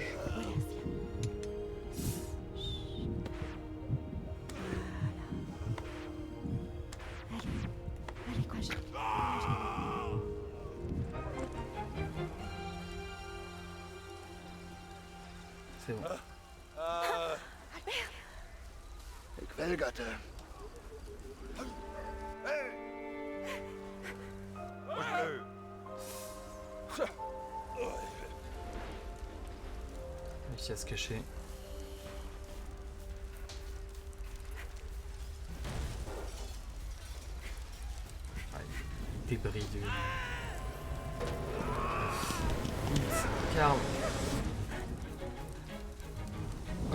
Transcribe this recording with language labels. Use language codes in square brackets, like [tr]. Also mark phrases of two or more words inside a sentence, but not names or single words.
[fr] Voilà, Sia. Voilà. Allez. Allez, courage. C'est bon. [nl] Ik wil dat. Hey! Wat nu? [fr] réussi à se cacher. Ah, il y a des débris de... Vite, Karl. Hop.